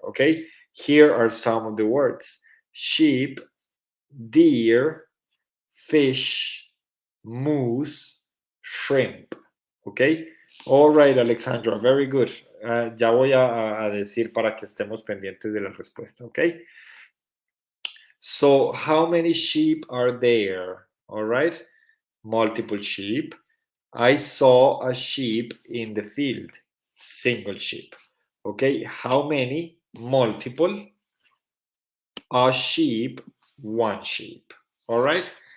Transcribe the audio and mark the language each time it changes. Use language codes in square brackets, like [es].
[en] Okay, here are some of the words: sheep, deer, fish, moose, shrimp. Okay, All right, Alexandra, very good. [es] Ya voy a decir para que estemos pendientes de la respuesta, ¿ok? [en] So, how many sheep are there? All right, multiple sheep. I saw a sheep in the field. Single sheep. Okay, how many? Multiple. A sheep, one sheep. All right.